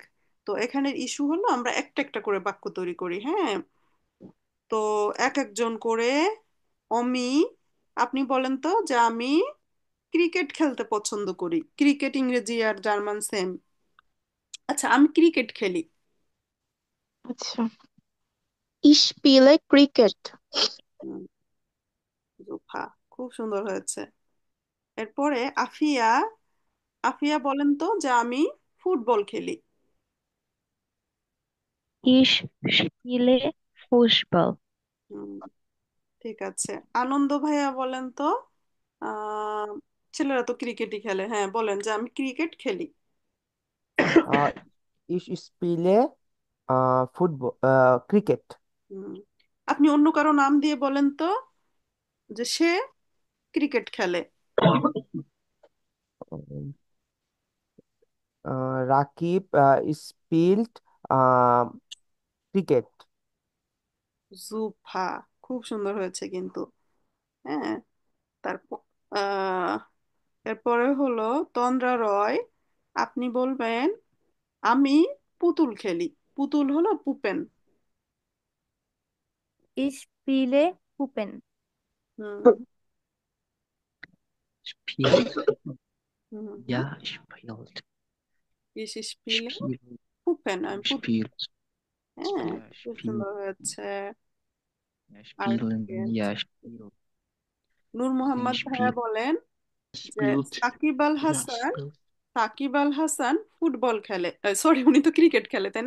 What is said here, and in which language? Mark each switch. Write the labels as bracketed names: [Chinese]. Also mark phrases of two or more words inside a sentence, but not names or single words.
[Bangla] তো এখানের ইস্যু হলো আমরা একটা একটা করে বাক্য তৈরি করি, হ্যাঁ। তো এক একজন করে, অমি, আপনি বলেন তো যে আমি ক্রিকেট খেলতে পছন্দ করি। ক্রিকেট ইংরেজি আর জার্মান সেম। আচ্ছা, আমি ক্রিকেট খেলি। আচ্ছা, [German] ich spiele ক্রিকেট। [Bangla] হুম, জোফা, খুব সুন্দর হয়েছে। এরপরে আফিয়া, আফিয়া বলেন তো যে আমি ফুটবল খেলি। [German] Ich spiele Fußball. [Bangla] হুম, ঠিক আছে। আনন্দ ভাইয়া বলেন তো, আহ ছেলেরা তো ক্রিকেটই খেলে, হ্যাঁ, বলেন যে আমি ক্রিকেট খেলি। [German] আহ ich spiele Fußball Cricket. [Bangla] হুম, আপনি অন্য কারো নাম দিয়ে বলেন তো যে সে ক্রিকেট খেলে। [German] Rakib spielt Cricket. [Bangla] জুফা, খুব সুন্দর হয়েছে কিন্তু, হ্যাঁ। তারপর আহ এরপরে হলো তন্দ্রা রয়, আপনি বলবেন আমি পুতুল খেলি। পুতুল হলো পুপেন। [German] Ich spiele Puppen. [Bangla] হুম, [German] Spiel. [Bangla] হুম, হুম। [German] Ja, spielt. Ich spiele Spiel. [Bangla] পুপেন, আমি পুতুল, [German] Spielt. [Bangla] হ্যাঁ, [German] Ja, [Bangla] খুব [German] spielt. [Bangla] সুন্দর হয়েছে। [German] Ja, [Bangla] আর [German] spielen. [Bangla] কি [German] Ja, [Bangla] আছে? [German] spielt. [Bangla] নূর [German] Sie [Bangla] মোহাম্মদ ভাইয়া [German] spielt. [Bangla] বলেন যে [German] Spielt. [Bangla] সাকিব আল [German] Ja, [Bangla] হাসান, [German] spielt. [Bangla] সাকিব আল হাসান ফুটবল খেলে, সরি, উনি তো ক্রিকেট খেলে, তাই না?